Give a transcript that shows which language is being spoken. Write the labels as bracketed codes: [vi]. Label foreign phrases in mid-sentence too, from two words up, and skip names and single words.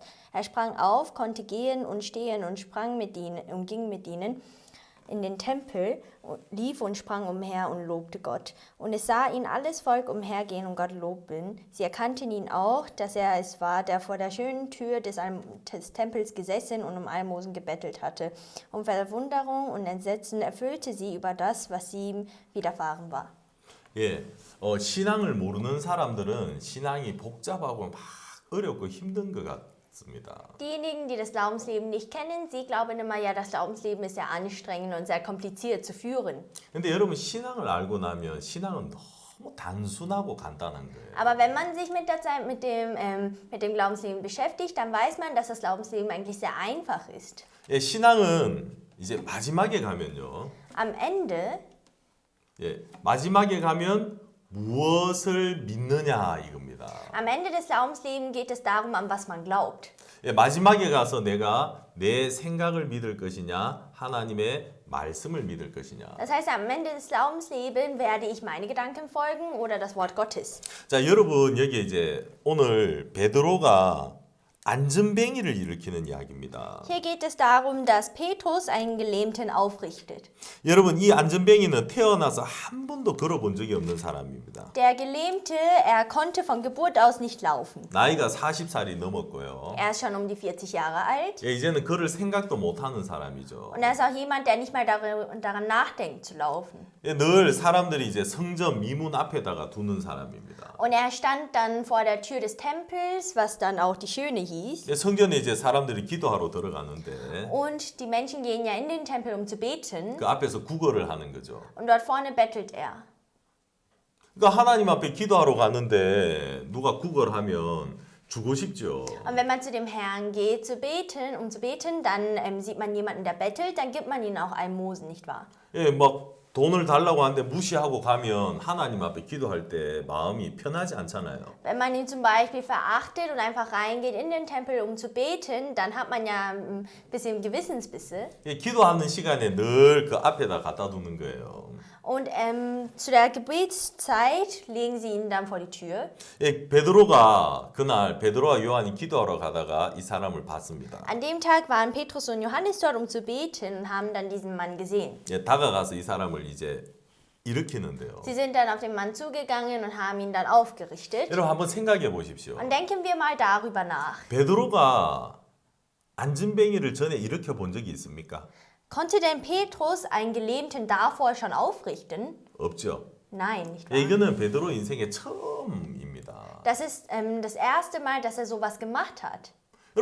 [de] Er sprang auf, konnte gehen und stehen und sprang mit ihnen und ging mit ihnen in den Tempel, lief und sprang umher und lobte Gott. Und es sah ihn alles Volk umhergehen und Gott loben. Sie erkannten ihn auch, dass er es war, der vor der schönen Tür des Tempels gesessen und um Almosen gebettelt hatte. Und Verwunderung und Entsetzen erfüllte sie über das, was ihm widerfahren war. [ko] 예, 신앙을 모르는 사람들은 신앙이 복잡하고 막 어렵고 힘든 것 같습니다. [de] Diejenigen, die das Glaubensleben nicht kennen, sie glauben immer, ja, das Glaubensleben ist sehr anstrengend und sehr kompliziert zu führen. [ko] 근데 여러분 신앙을 알고 나면 신앙은 너무 단순하고 간단한 거예요. [de] Aber wenn man sich mit der Zeit mit dem Glaubensleben beschäftigt, dann weiß man, dass das Glaubensleben eigentlich sehr einfach ist. [ko] 예, 신앙은 이제 마지막에 가면요. [de] Am Ende [ko] 마지막에 가면 무엇을 믿느냐 이겁니다. [de] Am Ende des Glaubenslebens geht es darum, an was man glaubt. [ko] 예, 마지막에 가서 내가 내 생각을 믿을 것이냐 하나님의 말씀을 믿을 것이냐. [de] Das heißt, am Ende des Glaubenslebens werde ich meine Gedanken folgen oder das Wort Gottes. [ko] 자, 여러분 여기 이제 오늘 베드로가 안전뱅이를 일으키는 이야기입니다. [de] Hier geht es darum, dass Petrus einen Gelähmten aufrichtet. [ko] 여러분 이 안전뱅이는 태어나서 한 번도 걸어본 적이 없는 사람입니다. [de] Der Gelähmte, er konnte von Geburt aus nicht laufen. [ko] 나이가 40살이 넘었고요. [de] Er ist schon um die 40 Jahre alt. [ko] 예, 이제는 걸을 생각도 못하는 사람이죠. [de] Und er ist auch jemand, der nicht mal daran nachdenkt zu laufen. [ko] 예, 늘 사람들이 이제 성전 미문 앞에다가 두는 사람입니다. [de] Und er stand dann vor der Tür des Tempels, was dann auch die Schöne hieß. [ko] 예, 성전에 이제 사람들이 기도하러 들어가는데 [de] Und die Menschen gehen ja in den Tempel, um zu beten. [ko] 그 앞에서 구걸을 하는 거죠. [de] Und dort vorne bettelt er. [ko] 그러니까 하나님 앞에 기도하러 가는데 누가 구걸하면 주고 싶죠. [de] Und wenn man zu dem Herrn geht, um zu beten, dann sieht man jemanden, der bettelt, dann gibt man ihnen auch Almosen, nicht wahr? [ko] 예, 막 돈을 달라고 하는데 무시하고 가면 하나님 앞에 기도할 때 마음이 편하지 않잖아요. [de] Wenn man ihn zum Beispiel verachtet und einfach reingeht in den Tempel, um zu beten, dann hat man ja ein bisschen Gewissensbisse. [ko] 예, 기도하는 시간에 늘 그 앞에다 갖다 두는 거예요. [de] Und zu der Gebetszeit legen sie ihn dann vor die Tür. [ko] 예, 베드로와 요한이 기도하러 가다가 이 사람을 봤습니다. [de] An dem Tag waren Petrus und Johannes dort, um zu beten, und haben dann diesen Mann gesehen. [ko] 예, 다가가서 이 사람을 이제 일으키는데요. [de] Sie sind dann auf den Mann zugegangen und haben ihn dann aufgerichtet. [ko] 여러분 한번 생각해 보십시오. [de] Und denken wir mal darüber nach. [ko] 베드로가 안전뱅이를 전에 일으켜 본 적이 있습니까? [de] Konnte denn Petrus einen Gelähmten davor schon aufrichten? [ko] 없죠. [de] Nein, nicht [ko] 예, [de] wahr? [ko] 이거는 베드로 인생의 처음입니다. [de] Das ist das erste Mal, dass er sowas gemacht hat.